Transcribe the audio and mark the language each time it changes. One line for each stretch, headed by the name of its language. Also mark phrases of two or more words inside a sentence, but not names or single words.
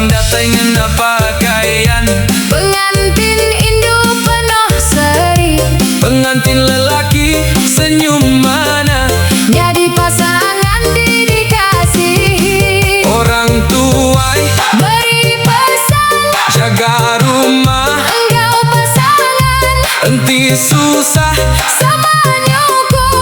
Iban: Datai ngena pakaian, Pengantin Indo penuh seri,
Malay: pengantin lelaki senyum mana, jadi pasangan dikasihi.
Iban: orang tuai
Malay: Beri pesan, jaga rumah, engkau pasangan
Iban: enti susah, sama nyukung.